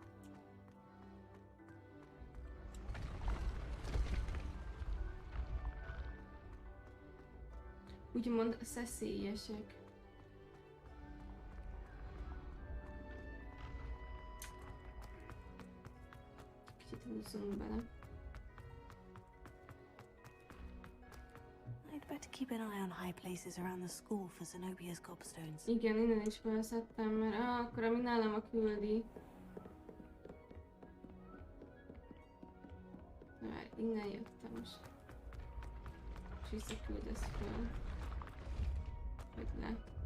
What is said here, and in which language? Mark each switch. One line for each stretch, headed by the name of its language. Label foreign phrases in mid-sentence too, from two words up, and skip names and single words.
Hungarian: Úgymond szeszélyesek. Kicsit húzzunk bele.
English: I'd better keep an eye on high places around the school for Zenobia's gobstones.
Hungarian: Igen, innen is felszedtem, mert akkor ami nálam a küldi. Már innen jöttem most. És visszaküldesz föl. Vagy le.